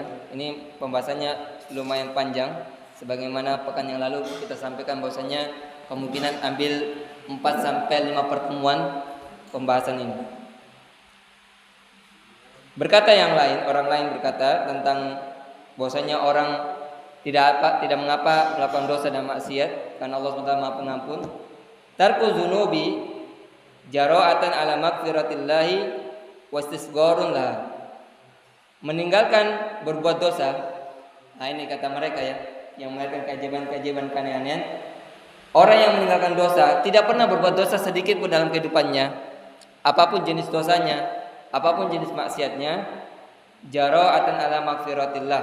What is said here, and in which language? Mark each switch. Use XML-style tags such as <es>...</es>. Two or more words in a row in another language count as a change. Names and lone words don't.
<id>Ini pembahasannya lumayan panjang. Sebagaimana pekan yang lalu kita sampaikan bahwasanya kemungkinan ambil 4 sampai 5 pertemuan pembahasan ini. Berkata yang lain, orang lain berkata tentang bahwasanya orang tidak mengapa melakukan dosa dan maksiat karena Allah SWT Maha Pengampun.</id> <ar>ترك الذنوب جراءة على مغفرة الله واستصغار له.</ar> <id>Meninggalkan berbuat dosa. Nah, ini kata mereka ya, yang melahirkan keajaiban-keajaiban keanehan. Orang yang meninggalkan dosa tidak pernah berbuat dosa sedikit pun dalam kehidupannya. Apapun jenis dosanya, apapun jenis maksiatnya,</id> <ar>جراءة على مغفرة الله.</ar>